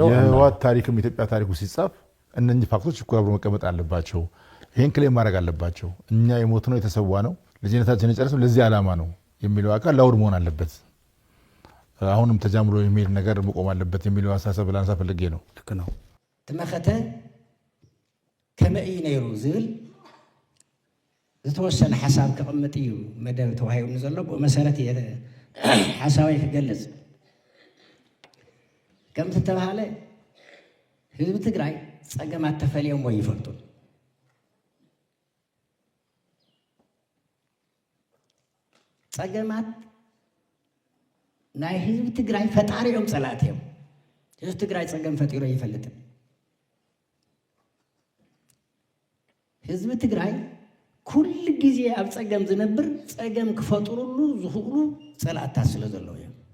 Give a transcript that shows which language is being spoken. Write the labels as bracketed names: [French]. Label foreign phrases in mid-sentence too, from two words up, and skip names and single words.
[Amharic] የህወሓት ታሪክም ኢትዮጵያ ታሪኩ ሲጻፍ እነኚህ ፋክቶች እኮ አብሮ መቀመጥ አለባቸው። ይሄን ክሌም ማድረግ አለባቸው። እኛ የሞት ነው የተሰዋ ነው ልጅነታችን የጨረሰው ለዚህ ዓላማ ነው የሚለው አካል ላውድ መሆን አለበት። አሁንም ተጃምሎ የሚል ነገር መቆም አለበት የሚለው አሳሰብ ላንሳ ፈልጌ ነው። ልክ ነው። [Tigrinya] ተመኸተ ከመይ ነይሩ ዝብል ዝተወሰነ ሓሳብ ከቕምጥ እዩ መደብ ተዋሂቡኒ ዘሎ ብመሰረት ሓሳበይ ክገልጽ ከም ዝተባሃለ ህዝቢ ትግራይ ፀገማት ተፈልዮም ወይ ይፈልጡ ፀገማት ናይ ህዝቢ ትግራይ ፈጣሪኦም ፀላት እዮም። ህዝቢ ትግራይ ፀገም ፈጢሮ ይፈልጥን ህዝቢ ትግራይ ኩል ጊዜ ኣብ ፀገም ዝነብር ፀገም ክፈጥሩሉ ዝኽእሉ ፀላእታት ስለ ዘለዎ እዮም።